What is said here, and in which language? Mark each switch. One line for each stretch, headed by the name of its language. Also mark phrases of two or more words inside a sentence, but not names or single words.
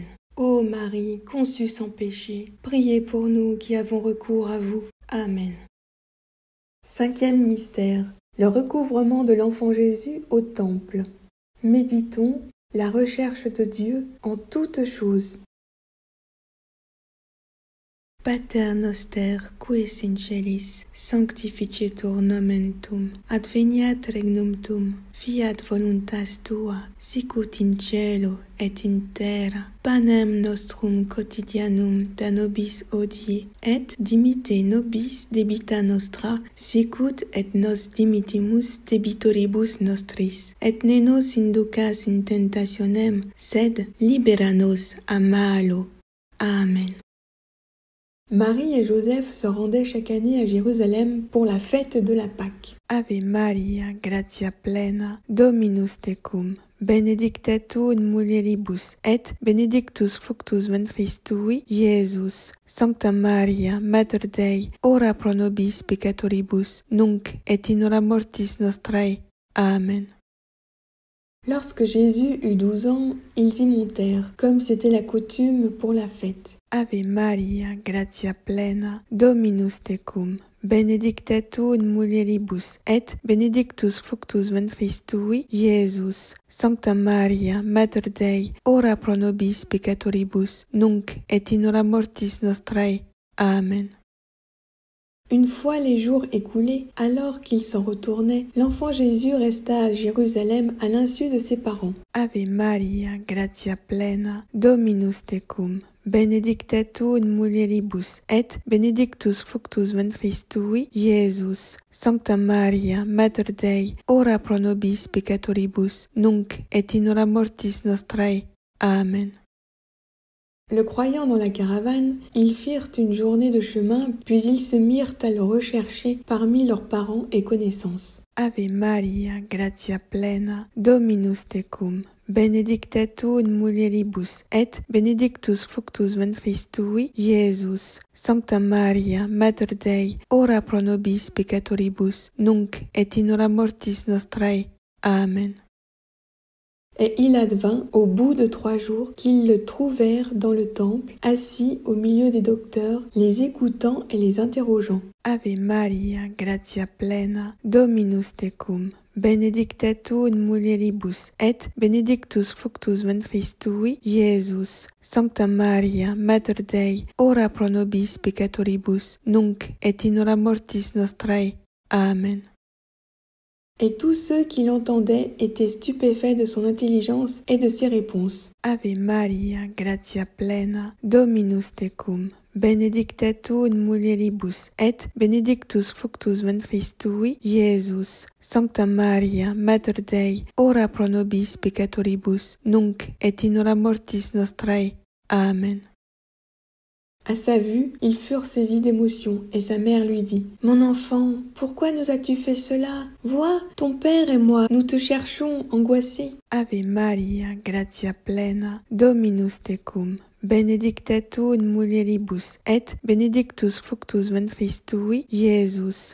French: Ô Marie, conçue sans péché, priez pour nous qui avons recours à vous. Amen. Cinquième mystère, le recouvrement de l'enfant Jésus au temple. Méditons la recherche de Dieu en toutes choses.
Latin: Pater noster, qui es in celis, sanctificetur nomen tuum, adveniat regnum tuum, fiat voluntas tua, sicut in cielo et in terra. Panem nostrum quotidianum da nobis hodie, et dimitte nobis debita nostra, sicut et nos dimitimus debitoribus nostris. Et ne nos inducas in tentationem, sed libera nos a malo. Amen.
French: Marie et Joseph se rendaient chaque année à Jérusalem pour la fête de la Pâque.
Latin: Ave Maria, gratia plena, Dominus tecum, benedicta tu in mulieribus, et benedictus fructus ventris tui, Iesus. Sancta Maria, Mater Dei, ora pro nobis peccatoribus, nunc et in hora mortis nostrae. Amen.
French: Lorsque Jésus eut 12 ans, ils y montèrent, comme c'était la coutume pour la fête.
Latin: Ave Maria, gratia plena, Dominus tecum, benedicta tu in mulieribus, et benedictus fructus ventris tui, Iesus. Sancta Maria, Mater Dei, ora pro nobis peccatoribus, nunc et in hora mortis nostrae. Amen.
French: Une fois les jours écoulés, alors qu'ils s'en retournaient, l'enfant Jésus resta à Jérusalem à l'insu de ses parents.
Latin: Ave Maria, gratia plena, Dominus tecum, benedicta tu in mulieribus, et benedictus fructus ventris tui, Iesus. Sancta Maria, Mater Dei, ora pro nobis peccatoribus, nunc et in hora mortis nostrae. Amen.
French: Le croyant dans la caravane, ils firent une journée de chemin, puis ils se mirent à le rechercher parmi leurs parents et connaissances.
Latin: Ave Maria, gratia plena, Dominus tecum, benedicta tu in mulieribus, et benedictus fructus ventris tui, Iesus. Sancta Maria, Mater Dei, ora pro nobis peccatoribus, nunc et in hora mortis nostrae. Amen.
French: Et il advint, au bout de 3 jours, qu'ils le trouvèrent dans le temple, assis au milieu des docteurs, les écoutant et les interrogeant.
Latin: Ave Maria, gratia plena, Dominus tecum, benedicta tu in mulieribus, et benedictus fructus ventris tui, Iesus. Sancta Maria, Mater Dei, ora pro nobis peccatoribus, nunc et in hora mortis nostrae. Amen.
French: Et tous ceux qui l'entendaient étaient stupéfaits de son intelligence et de ses réponses.
Latin: Ave Maria, gratia plena, Dominus tecum, benedicta tu in mulieribus, et benedictus fructus ventris tui, Iesus. Sancta Maria, Mater Dei, ora pro nobis peccatoribus, nunc et in hora mortis nostrae. Amen.
French: À sa vue, ils furent saisis d'émotion, et sa mère lui dit : « Mon enfant, pourquoi nous as-tu fait cela ? Vois, ton père et moi, nous te cherchons angoissés.
Latin: » Ave Maria, gratia plena, Dominus tecum, benedicta tu in mulieribus, et benedictus fructus ventris tui, Iesus.